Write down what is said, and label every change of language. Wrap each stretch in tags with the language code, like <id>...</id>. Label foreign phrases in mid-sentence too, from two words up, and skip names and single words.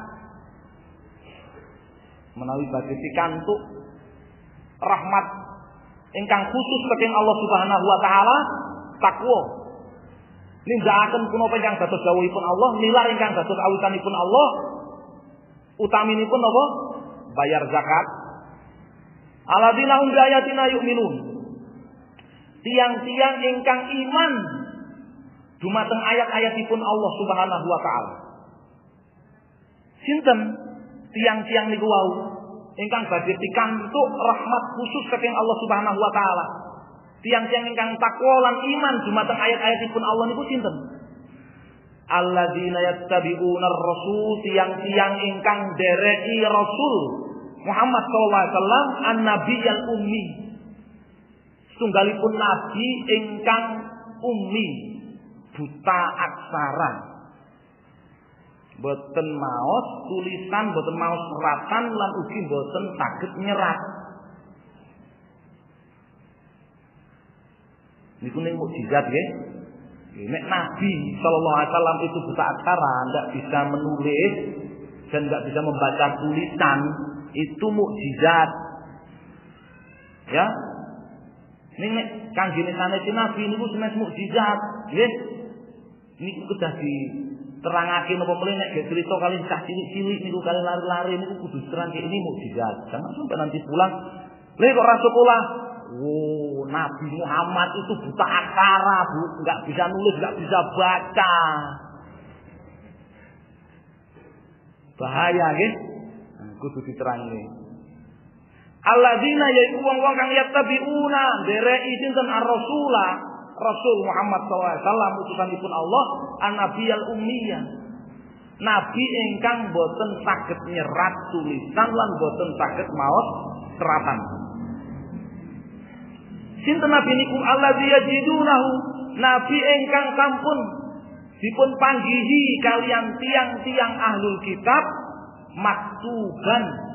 <jv>Menawi badhe pikantuk rahmat ingkang khusus saking Allah Subhanahu wa taala takwa nindakaken punapa ingkang dados dawuhipun Allah nilar ingkang dados awisanipun Allah utaminipun apa bayar zakat</jv> <ar>الذين هم بآياتنا يؤمنون</ar> <jv>tiang-tiang ingkang iman dumateng ayat-ayatipun Allah Subhanahu wa taala sinten tiang-tiang niku wau ingkang badhe pikantuk rahmat khusus saking Allah Subhanahu wa taala. Tiang-tiang ingkang takwa lan iman dumateng ayat-ayatipun Allah niku sinten?</jv> <ar>الذين يتبعون الرسول,</ar> <jv>tiang-tiang ingkang dereki Rasul Muhammad</jv> <ar>صلى الله عليه وسلم النبي الأمي.</ar> <jv>Tunggalipun nabi ingkang ummi, buta aksara. Boten maos tulisan, boten maos seratan, lan ugi boten saged nyerat. Niku ning mukjizat nggih.</jv> <id>Nek Nabi sallallahu alaihi wasallam itu buta aksara, enggak bisa menulis dan enggak bisa membaca tulisan, itu mukjizat.</id> <jv>Ya. Nek kanggene sanes Nabi niku sanes mukjizat, nggih. Niku kedah diterangake napa meneh nek ge crita kali cah cilik-cilik niku kali lari-lari niku kudu terangke</jv> <id>ini mukjizat. Jangan sampai nanti pulang,</id> <jv>lha kok ora sekolah.</jv> <id>Oh, Nabi Muhammad itu buta aksara, Bu, enggak bisa nulis, enggak bisa baca.</id> <jv>Bahaya nggih. Kudu diterangke. Alladzina yaiku wong-wong kang yattabi'una dereki sinten ar-rasula, Rasul Muhammad</jv> <ar>صلى الله عليه وسلم</ar> <jv>utusanipun Allah,</jv> <ar>النبي الأمية.</ar> <jv>Nabi ingkang boten saged nyerat tulisan lan boten saged maos seratan. Sinten nabi niku</jv> <ar>الذي يجدونه,</ar> <jv>nabi ingkang sampun dipun panggihi kalian tiang-tiang</jv> <ar>أهل الكتاب مكتوبا.</ar>